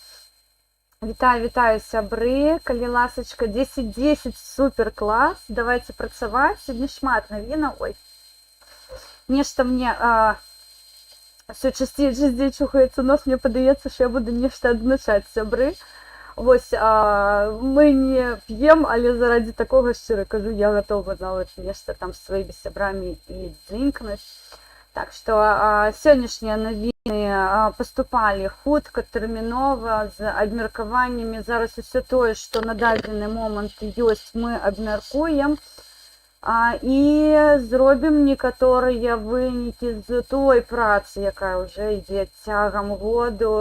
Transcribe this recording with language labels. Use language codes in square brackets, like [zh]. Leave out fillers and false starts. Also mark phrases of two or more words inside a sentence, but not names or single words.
[be] Вітаю, сябры, калі ласачка, 10-10, супер клас, давайте працаваць, сьогодні шмат навінаў. Ой, нешта мне все часцей чухаецца нос, мне падаецца, што я буду нешта адзначаць, сябры. Вось, мы не п'ем, але заради такого, шчыра кажу, я готова нават нешта там з сваімі сябрамі і дзынкнуць. Так што сённяшнія навіны паступалі хутка, тэрмінова, з абмеркаваннямі. Зараз усё тое, што на дадзены момант ёсць, мы абмяркуем і зробім некаторыя вынікі з той працы, якая ўжо ідзе цягам году.